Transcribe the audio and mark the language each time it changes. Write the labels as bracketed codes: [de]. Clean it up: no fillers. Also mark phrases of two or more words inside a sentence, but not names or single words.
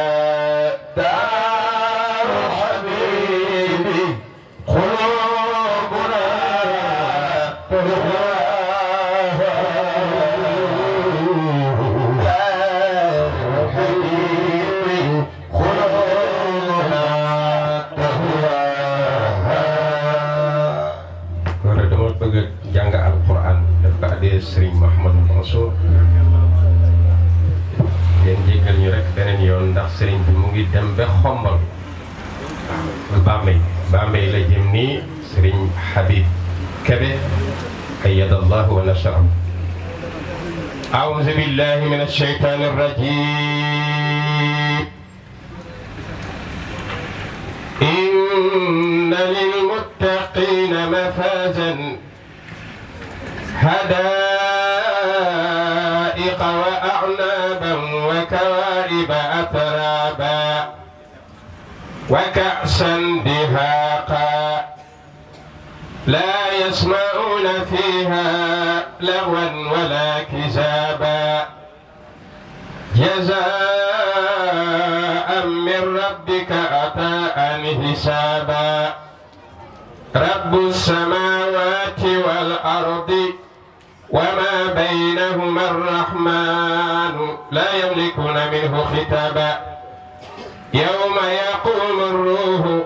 [ar] دار حبيبي قلوبنا تهواها دار حبيبي قلوبنا تهواها. [wo] Karena dama bëgg jàng Alquran daf ko adee Serigne Mouhamadou Mansour ngeen jéggal ñu rek beneen yoon ndax Serigne bi mu ngi dem ba Xombal Bambey la jëm nii Serigne Habib Kébé [ar] أيده الله ونصره. أعوذ بالله من الشيطان الرجيم. إن للمتقين مفازا حدائق وأعنابا وكواعب أترابا وكأسا دهاقا لا يسمعون فيها لغوا ولا كذابا جزاء من ربك عطاء حسابا رب السماوات والأرض وما بينهما الرحمن لا يملكون منه خطابا يوم يقوم الروح